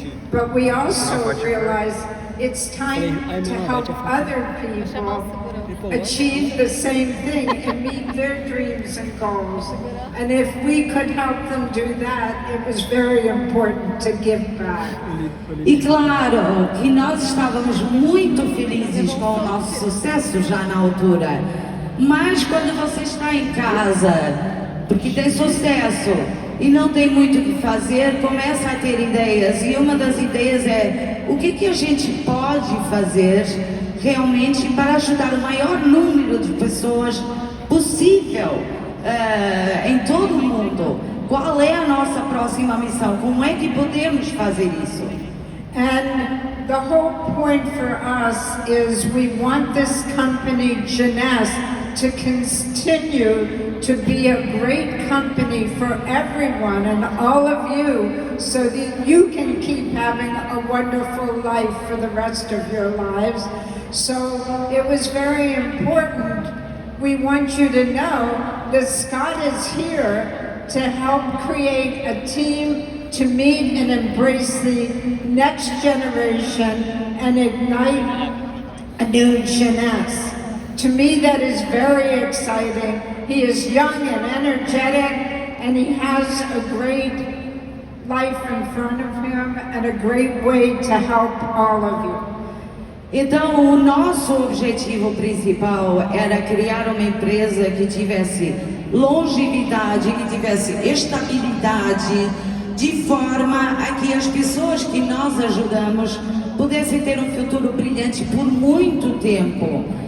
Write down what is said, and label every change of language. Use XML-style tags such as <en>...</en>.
<en>But we also realized it's time to help other people achieve the same thing and meet their dreams and goals. And if we could help them do that, it was very important to give back.</en> <pt>E claro que nós estávamos muito felizes com o nosso sucesso já na altura. Mas quando você está em casa, porque tem sucesso, e não tem muito o que fazer, começa a ter ideias. E uma das ideias é o que a gente pode fazer realmente para ajudar o maior número de pessoas possível em todo o mundo. Qual é a nossa próxima missão? Como é que podemos fazer isso?</pt> <en>And the whole point for us is we want this company, Jeunesse, to continue to be a great company for everyone and all of you, so that you can keep having a wonderful life for the rest of your lives. So it was very important. We want you to know that Scott is here to help create a team to meet and embrace the next generation and ignite a new Jeunesse. To me, that is very exciting. He is young and energetic, and he has a great life in front of him and a great way to help all of you.</en> <pt>Então, o nosso objetivo principal era criar uma empresa que tivesse longevidade, que tivesse estabilidade, de forma a que as pessoas que nós ajudamos pudessem ter um futuro brilhante por muito tempo.</pt>